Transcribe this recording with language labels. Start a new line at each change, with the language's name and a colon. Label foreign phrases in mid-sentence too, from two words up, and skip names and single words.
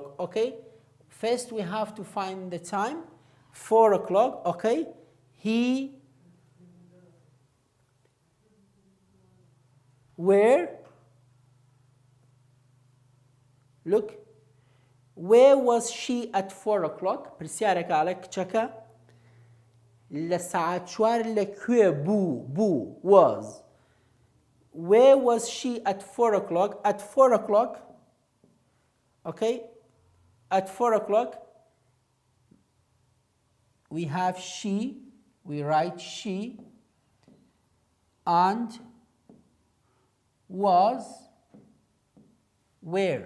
English: Okay, first we have to find the time. 4:00. Okay, he where look, where was she at 4 o'clock
Central Kurdish: پرسیارێک ئاڵێ کچەکە لە ساعت 4 لەکوێ بوو
English: was where was she at 4 o'clock at 4 o'clock okay at 4 o'clock we have she, we write she, and was where?